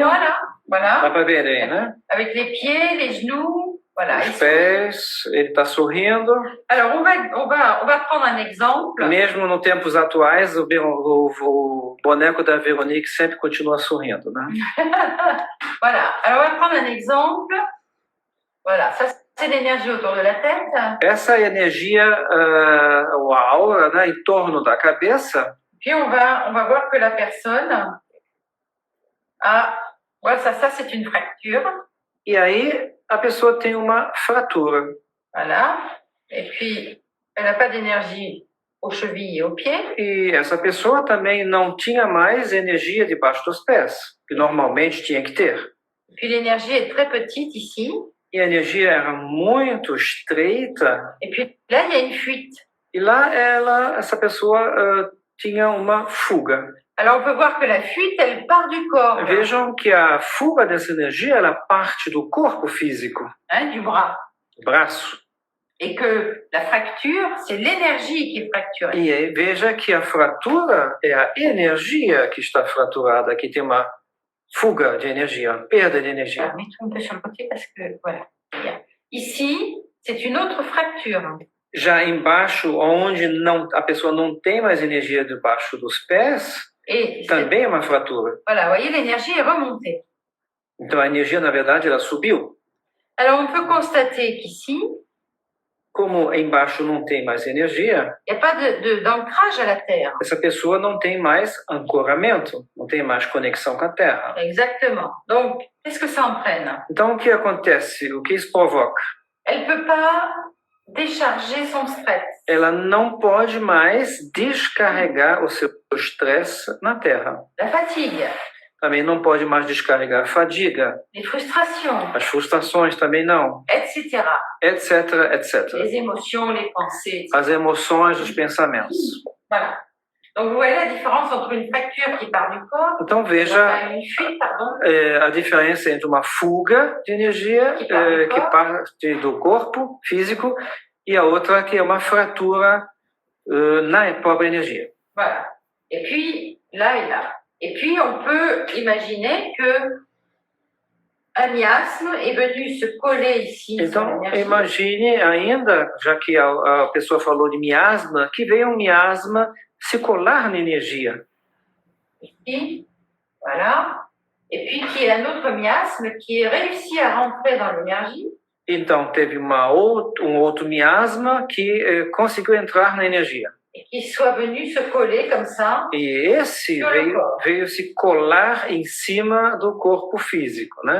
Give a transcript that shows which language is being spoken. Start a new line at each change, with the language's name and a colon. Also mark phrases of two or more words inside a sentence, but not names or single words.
French: Voilà.
Portuguese: Dá para ver aí, né?
French: Avec les pieds, les genoux, voilà.
Portuguese: Os pés, ele está sorrindo.
French: Alors, on va prendre un exemple.
Portuguese: Mesmo nos tempos atuais, o boneco da Veronique sempre continua sorrindo, né?
French: Voilà. Alors, on va prendre un exemple. Voilà, ça c'est l'énergie autour de la tête.
Portuguese: Essa é a energia, ou a aura, né, em torno da cabeça.
French: Puis on va voir que la personne a... Voilà, ça c'est une fracture.
Portuguese: E aí a pessoa tem uma fratura.
French: Voilà. Et puis, elle n'a pas d'énergie aux chevilles et aux pieds.
Portuguese: E essa pessoa também não tinha mais energia debaixo dos pés, que normalmente tinha que ter.
French: Et puis l'énergie est très petite ici.
Portuguese: E a energia era muito estreita.
French: Et puis là, il y a une fuite.
Portuguese: E lá essa pessoa tinha uma fuga.
French: Alors on peut voir que la fuite, elle part du corps.
Portuguese: Vejam que a fuga dessa energia, ela parte do corpo físico,
French: Du bras.
Portuguese: do braço.
French: Et que la fracture, c'est l'énergie qui est fracturée.
Portuguese: E aí, veja que a fratura é a energia que está fraturada, que tem uma fuga de energia, uma perda de energia.
French: Alors, mets-toi un peu sur le côté parce que, voilà. Bien. Ici, c'est une autre fracture.
Portuguese: Já embaixo, onde a pessoa não tem mais energia debaixo dos pés, também é uma fratura.
French: Voilà, vous voyez, l'énergie est remontée.
Portuguese: Então a energia, na verdade, ela subiu.
French: Alors, on peut constater qu'ici,
Portuguese: como embaixo não tem mais energia,
French: il n'y a pas d'ancrage à la Terre.
Portuguese: Essa pessoa não tem mais ancoramento, não tem mais conexão com a Terra.
French: Exactement. Donc, qu'est-ce que ça entraîne?
Portuguese: Então, o que acontece? O que isso provoca?
French: Elle ne peut pas décharger son stress.
Portuguese: Ela não pode mais descarregar o seu estresse na Terra.
French: La fatigue.
Portuguese: Também não pode mais descarregar a fadiga.
French: Les frustrations.
Portuguese: As frustrações também não.
French: Etc. Etc, etc. Les émotions, les pensées. Etc.
Portuguese: As emoções, os pensamentos.
French: Voilà. Donc, vous voyez la différence entre une fracture qui part du corps
Portuguese: então, veja
French: une fuite, pardon.
Portuguese: A diferença entre uma fuga de energia que parte do corpo físico e a outra que é uma fratura na própria energia.
French: Voilà. Et puis, là et là. Et puis, on peut imaginer que un miasme est venu se coller ici.
Portuguese: Então, imagine ainda, já que a pessoa falou de miasma, que veio um miasma se colar na energia.
French: Ici, voilà. Et puis, qu'il y ait un autre miasme qui ait réussi à rentrer dans l'énergie.
Portuguese: Então, teve outro miasma que conseguiu entrar na energia.
French: Et qui soit venu se coller comme ça.
Portuguese: E esse veio se colar em cima do corpo físico, né?